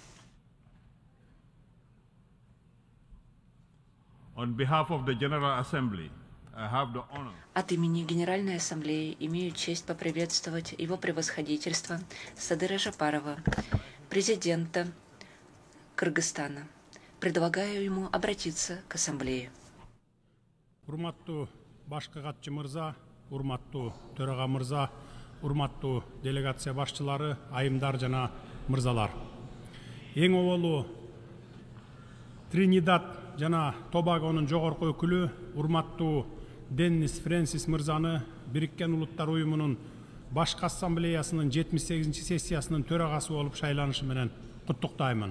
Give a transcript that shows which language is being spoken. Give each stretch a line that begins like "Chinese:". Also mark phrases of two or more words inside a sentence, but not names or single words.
Russian: От имени Генеральной Ассамблеи имею честь поприветствовать Его Превосходительство Садыра Жапарова, президента Кыргызстана. Предлагаю ему обратиться к Ассамблее.
Kyrgyz: Урматтуу башкы катчы мырза, урматтуу төраға мырза, урматтуу делегация башчылары, айымдар жана мырзалар. Эң оболу Тринидад жана Тобагонун жогорку өкүлү, урматтуу Деннис Фрэнсис мырзаны Бириккен Улуттар Уюмунун башкы ассамблеясынын 78-чи сессиясынын төрагасы болуп шайланышы менен куттуктаймын.